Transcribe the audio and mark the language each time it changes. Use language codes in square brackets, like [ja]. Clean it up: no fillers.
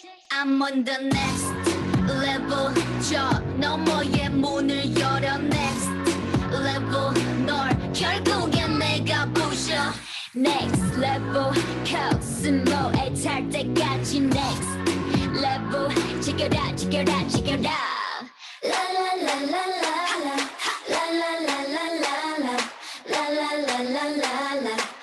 [en] I'm on the next level. [ko] 저 너머의 문을 열어 [en] next level. [ko] 널 결국엔 내가 부셔 [en] next level. [ko] 코스모에 탈 때까지 [en] next level. Check it out, check it out, check it out. La la la la la la la la la la la la la la la la la la.